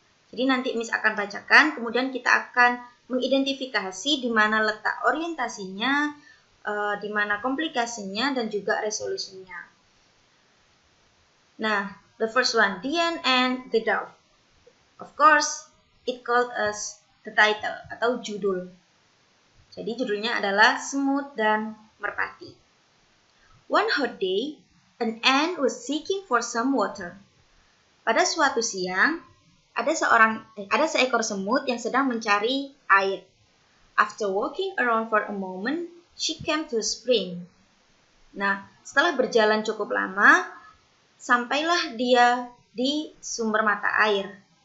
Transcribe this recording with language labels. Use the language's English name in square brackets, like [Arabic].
[Indonesian] Jadi nanti Miss akan bacakan, kemudian kita akan mengidentifikasi di mana letak orientasinya, di mana komplikasinya, dan juga resolusinya. Nah, [English] the first one, the ant and the dove. Of course, it called as the title [Indonesian] atau judul. Jadi judulnya adalah Semut dan Merpati. [English] One hot day, an ant was seeking for some water. [Indonesian] Pada suatu siang, ada seekor semut yang sedang mencari air. [English] After walking around for a moment, she came to a spring. [Indonesian] Nah, setelah berjalan cukup lama, sampailah dia di sumber mata air.